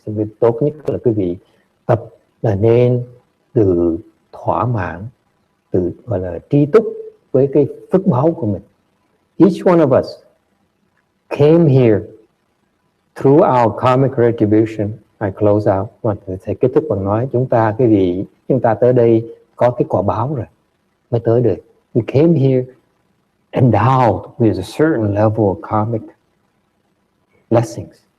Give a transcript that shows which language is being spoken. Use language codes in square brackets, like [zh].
[vi] Việc tốt nhất là quý vị tập là nên từ thỏa mãn, từ gọi là tri túc với cái phước báu của mình. [en] Each one of us came here through our karmic retribution. I close out. [vi] Thầy kết thúc bằng nói chúng ta tới đây có cái quả báo rồi mới tới được. [en] We came here endowed with a certain level of karmic blessings.